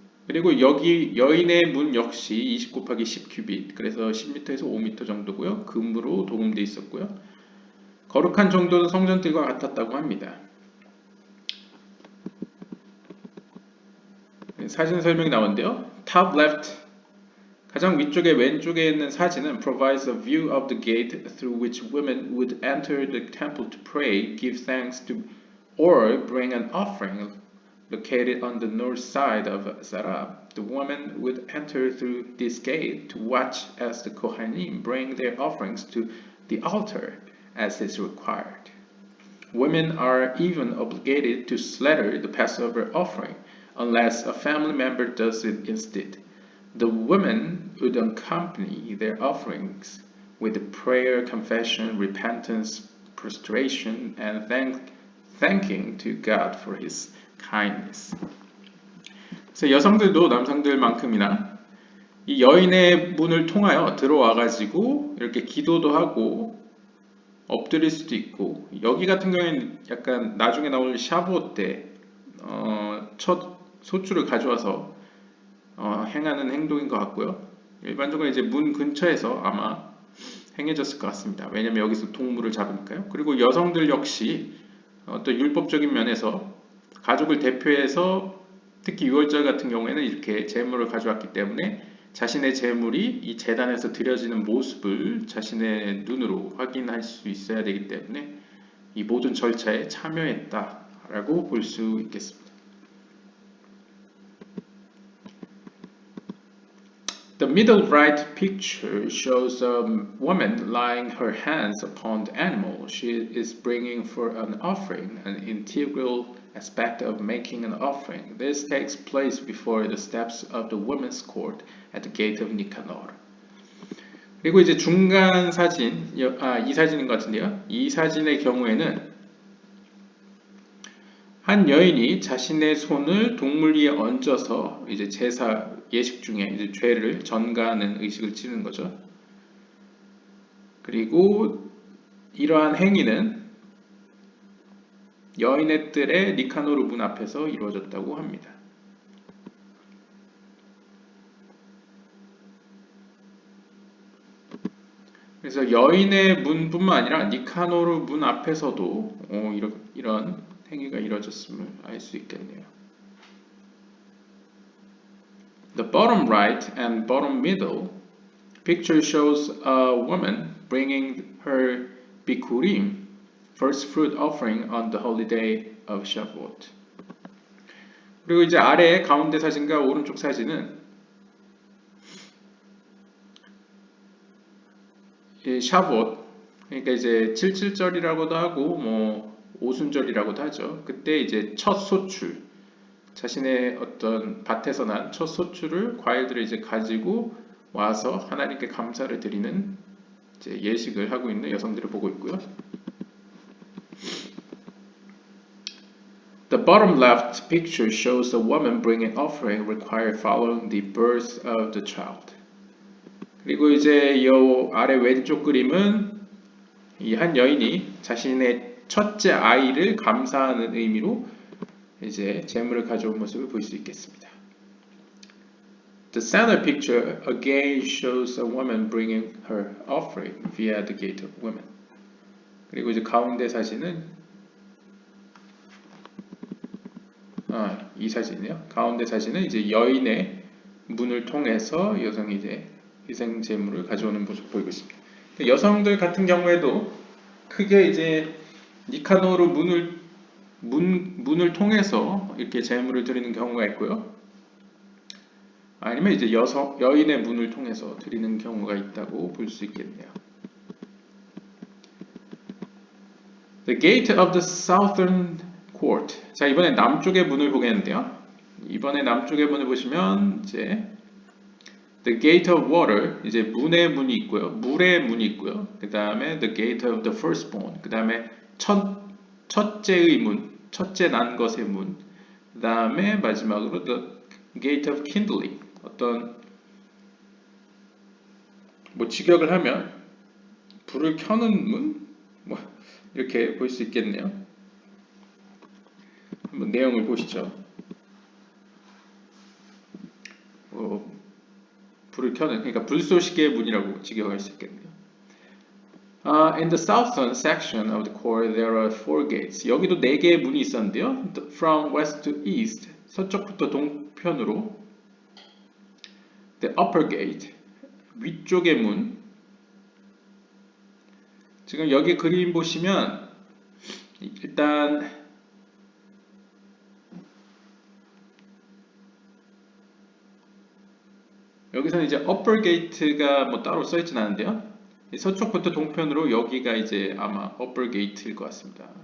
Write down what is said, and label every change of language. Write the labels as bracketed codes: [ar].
[ko] 그리고 여기 여인의 문 역시 20 곱하기 10 큐빗, 그래서 10m에서 5m 정도고요. 금으로 도금되어 있었고요. 거룩한 정도는 성전들과 같았다고 합니다. 사진 설명이 나오는데요. [en] Top left, [ko] 가장 위쪽에 왼쪽에 있는 사진은 [en] provides a view of the gate through which women would enter the temple to pray, give thanks to, or bring an offering. Located on the north side of Sarab, the women would enter through this gate to watch as the Kohanim bring their offerings to the altar, as is required. Women are even obligated to slaughter the Passover offering, unless a family member does it instead. The women would accompany their offerings with prayer, confession, repentance, prostration, and thanking to God for His kindness. [ko] 그래서 여성들도 남성들만큼이나 이 여인의 문을 통하여 들어와 가지고 이렇게 기도도 하고 엎드릴 수도 있고, 여기 같은 경우에는 약간 나중에 나올 샤브옷 때 첫 소출을 가져와서 행하는 행동인 것 같고요. 일반적으로 이제 문 근처에서 아마 행해졌을 것 같습니다. 왜냐하면 여기서 동물을 잡으니까요. 그리고 여성들 역시 어떤 율법적인 면에서 가족을 대표해서 특히 유월절 같은 경우에는 이렇게 제물을 가져왔기 때문에 자신의 제물이 이 제단에서 드려지는 모습을 자신의 눈으로 확인할 수 있어야 되기 때문에 이 모든 절차에 참여했다라고 볼 수 있겠습니다. [en] The middle right picture shows a woman laying her hands upon the animal she is bringing for an offering, an integral aspect of making an offering. This takes place before the steps of the women's court at the gate of Nicanor. [ko] 그리고 이제 중간 사진, 이 사진인 것 같은데요. 이 사진의 경우에는 한 여인이 자신의 손을 동물 위에 얹어서 이제 제사 예식 중에 이제 죄를 전가하는 의식을 치르는 거죠. 그리고 이러한 행위는 여인의 뜰의 니카노르 문 앞에서 이루어졌다고 합니다. 그래서 여인의 문뿐만 아니라 니카노르 문 앞에서도 이런 행위가 이루어졌음을 알 수 있겠네요. [en] The bottom right and bottom middle picture shows a woman bringing her bikurim, first fruit offering on the holiday of Shavuot. [ko] 그리고 이제 아래 가운데 사진과 오른쪽 사진은 이 샤봇, 그러니까 이제 77절이라고도 하고 뭐 오순절이라고도 하죠. 그때 이제 첫 소출, 자신의 어떤 밭에서 난 첫 소출을 과일들을 이제 가지고 와서 하나님께 감사를 드리는 이제 예식을 하고 있는 여성들을 보고 있고요. [en] The bottom left picture shows a woman bringing offering required following the birth of the child. [ko] 그리고 이제 이 아래 왼쪽 그림은 이 한 여인이 자신의 첫째 아이를 감사하는 의미로 이제 제물을 가져온 모습을 볼 수 있겠습니다. [en] The center picture again shows a woman bringing her offering via the gate of women. [ko] 그리고 이제 가운데 사진은 이 사진이요. 가운데 사진은 이제 여인의 문을 통해서 여성이 이제 희생 제물을 가져오는 모습을 보이고 있습니다. 여성들 같은 경우에도 크게 이제 니카노르 문을 통해서 이렇게 제물을 드리는 경우가 있고요. 아니면 이제 여인의 문을 통해서 드리는 경우가 있다고 볼 수 있겠네요. [en] The gate of the southern court. [ko] 자, 이번에 남쪽의 문을 보겠는데요. 이번에 남쪽의 문을 보시면 이제 [en] The gate of water, [ko] 이제 문의 문이 있고요. 물의 문이 있고요. 그 다음에 [en] the gate of the firstborn, [ko] 그 다음에 첫째의 문, 첫째 난 것의 문. 그 다음에 마지막으로 [en] the gate of kindling, [ko] 어떤 뭐 직역을 하면 불을 켜는 문, 뭐 이렇게 볼 수 있겠네요. 한번 내용을 보시죠. 불을 켜는, 그러니까 불쏘시개의 문이라고 직역할 수 있겠네요. [en] In the southern section of the core, there are 4 gates. [ko] 여기도 4개의 문이 있었는데요. [en] From west to east, [ko] 서쪽부터 동편으로. [en] The upper gate, [ko] 위쪽의 문. 지금 여기 그림 보시면 일단 여기서는 이제 upper gate가 뭐 따로 써있진 않은데요. 서쪽부터 동편으로 여기가 이제 아마 upper gate일 것 같습니다.